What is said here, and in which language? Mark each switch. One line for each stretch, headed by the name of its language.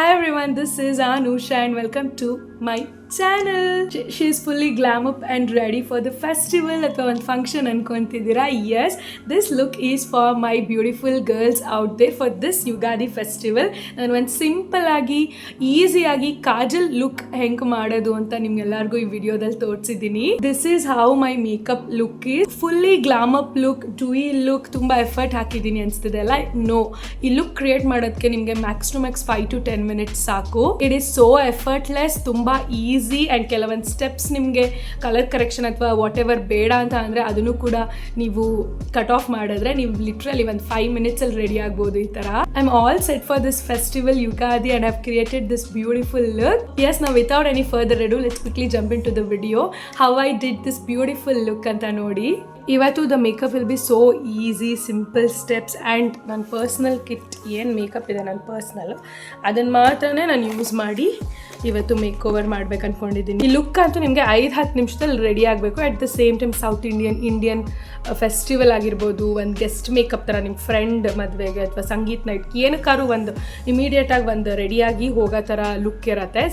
English: everyone, this is Anusha and welcome to my channel. She is fully glam up and ready for the festival
Kannada: ಅಥವಾ ಒಂದು function ಅನ್ಕೊಂತಿದ್ದೀರಾ.
English: Yes, this look is for my beautiful girls out there for this Yugadi festival.
Kannada: ನಾನು ಒಂದು simple ಆಗಿ ಈಸಿಯಾಗಿ Kajal look ಹೆಂಗ್ ಮಾಡೋದು ಅಂತ ನಿಮ್ಗೆಲ್ಲರಿಗೂ ಈ ವಿಡಿಯೋದಲ್ಲಿ ತೋರಿಸಿದ್ದೀನಿ.
English: This is how my makeup look is. Fully glam up look, dewy look,
Kannada: ತುಂಬ ಎಫರ್ಟ್ ಹಾಕಿದ್ದೀನಿ ಅನಿಸ್ತಿದೆ ಅಲ್ಲ? ನೋ, ಈ ಲುಕ್ ಕ್ರಿಯೇಟ್ ಮಾಡೋದಕ್ಕೆ ನಿಮಗೆ
English: max to max 5 to 10 minutes
Kannada: ಸಾಕು.
English: it is so effortless,
Kannada: ತುಂಬ ಈಸಿ. ಆ್ಯಂಡ್ ಕೆಲವೊಂದು ಸ್ಟೆಪ್ಸ್ ನಿಮಗೆ ಕಲರ್ ಕರೆಕ್ಷನ್ ಅಥವಾ ವಾಟ್ ಎವರ್ ಬೇಡ ಅಂತ ಅಂದರೆ ಅದನ್ನು ಕೂಡ ನೀವು ಕಟ್ ಆಫ್ ಮಾಡಿದ್ರೆ ನೀವು ಲಿಟ್ರಲಿ ಒಂದು 5 minutes ರೆಡಿ ಆಗ್ಬೋದು. ಈ ಥರ
English: I am all set for this festival Ugadi and have created this beautiful look. Yes,
Kannada: ನಾವು
English: without any further ado, let's quickly jump into the video how I did this beautiful look
Kannada: ಅಂತ ನೋಡಿ. ಇವತ್ತು
English: the makeup will be so easy, simple steps
Kannada: and ನನ್ನ personal kit ಏನು makeup ಇದೆ ನನ್ನ personal ಅದನ್ನು ಮಾತ್ರನೇ ನಾನು ಯೂಸ್ ಮಾಡಿ ಇವತ್ತು ಮೇಕ್ ಓವರ್ ಮಾಡ್ಬೇಕು ಅಂದ್ಕೊಂಡಿದ್ದೀನಿ. ಈ ಲುಕ್ ಅಂತೂ ನಿಮಗೆ 5-10 ನಿಮಿಷದಲ್ಲಿ ರೆಡಿ ಆಗಬೇಕು.
English: at the same time South Indian festival
Kannada: ಆಗಿರ್ಬೋದು, ಒಂದು ಗೆಸ್ಟ್ ಮೇಕಪ್ ಥರ ನಿಮ್ಮ ಫ್ರೆಂಡ್ ಮದುವೆಗೆ ಅಥವಾ ಸಂಗೀತ್ ನೈಟ್ ಏನಕ್ಕಾದ್ರೂ ಒಂದು ಇಮಿಡಿಯೇಟಾಗಿ ಒಂದು ರೆಡಿಯಾಗಿ ಹೋಗೋ ಥರ ಲುಕ್ ಇರುತ್ತೆ.